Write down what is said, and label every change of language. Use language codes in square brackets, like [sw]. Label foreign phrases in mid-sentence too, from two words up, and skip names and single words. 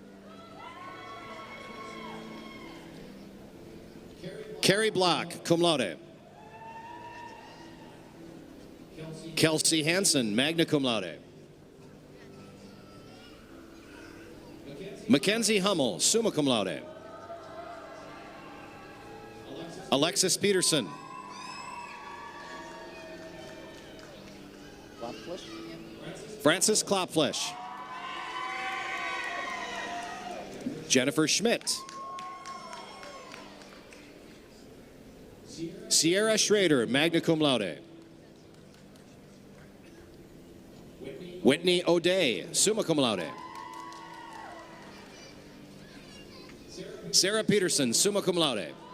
[en] Carrie Block, [la] cum laude. [en] Kelsey Hansen, [la] magna cum laude. [en] Mackenzie Hummel, [la] summa cum laude. [en] Alexis Peterson. Francis Klopflesh. Jennifer Schmidt. Sierra Schrader, [la] magna cum laude. [en] Whitney O'Day, [la] summa cum laude. [en] Sarah Peterson, [la] summa cum laude.